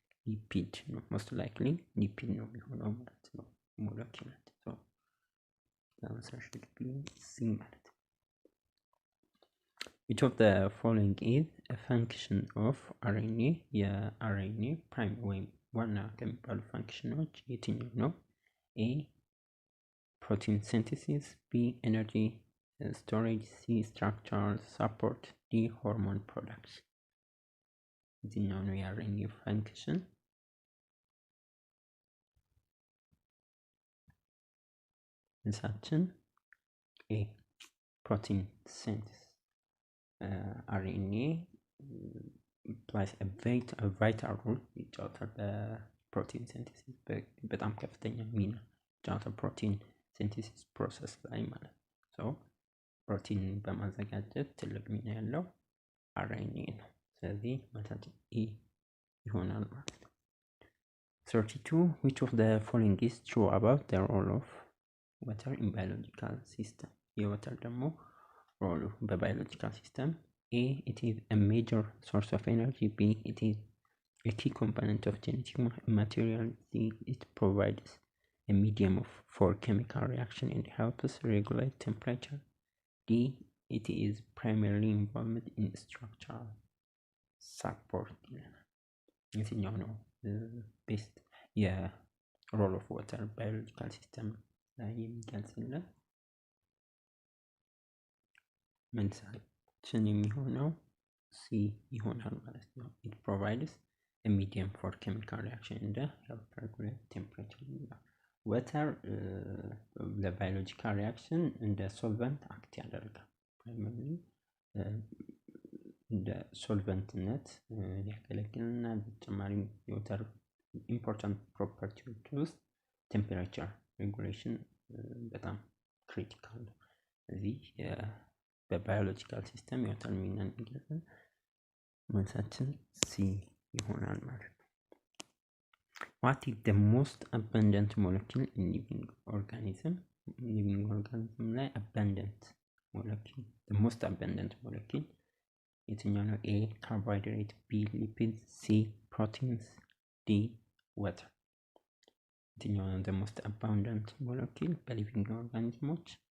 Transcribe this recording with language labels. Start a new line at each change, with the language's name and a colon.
Amharic: ሊፒድ ነው። ሞስት ላይክሊ ሊፒድ ነው የሚሆነው ማለት ነው ሞለኪውል። ሶ
English: answer should be C
Amharic: ማለት ነው።
English: Which of the following is a function of RNA?
Amharic: የRNA ፕራይም ወይም ዋና ከሚባሉ ፋንክሽኖች የትኛው ነው?
English: A protein synthesis, B energy storage, C structural support, D hormone production።
Amharic: የትኛው ነው የRNA ፋንክሽን? መልሳችን
English: A protein synthesis። RNA plays a vital role
Amharic: ይጫወታል በፕሮቲን ሲንቴሲስ በጣም ከፍተኛ ሚና ይጫወታል ፕሮቲን ሲንቴሲስ ፕሮሰስ ላይ ማለት ነው። ፕሮቲን በማዘጋጀት ትልቅ ሚና ያለው RNA ነው። ስለዚህ መልሳችን E ይሆናል ማለት ነው።
English: 32 which of the following is true about the role of water in biological system?
Amharic: የወተር ደግሞ ሮሉ በባዮሎጂካል ሲስተም
English: A it is a major source of energy, B it is a key component of genetic material, C it provides a medium for chemical reaction and helps regulate temperature, D it is primarily involved in structural support። የትኛው ነው ቤስት የሮል ኦፍ ዋተር ባዮሎጂካል ሲስተም ላይ የሚገልጽልን?
Amharic: መልሳችን የሚሆነው C ይሆናል ማለት ነው።
English: it provides a medium for chemical reaction and help regulate temperature።
Amharic: ወተር ለባዮሎጂካል ሪያክሽን እንደ ሶልቨንት አክት ያደርጋል። ፕራይመሪ እንደ ሶልቨንትነት ያገለግልና በተጨማሪም የወተር ኢምፖርታንት ፕሮፐርቲዎች ውስጥ ቴምፐሬቸር ሬጉሌሽን በጣም ክሪቲካል ነው። እዚህ በባዮሎጂካል ሲስተም የወተር ሚናን ይገልጻል። መልሳችን C ይሆናል ማለት ነው።
English: What is the most abundant molecule in living organism? living organism ላይ abundant molecule the most abundant molecule የትኛው ነው? A carbohydrate, B lipids, C proteins, D water።
Amharic: የትኛው ነው
English: the most abundant molecule በሊቪንግ ኦርጋኒዝሞች?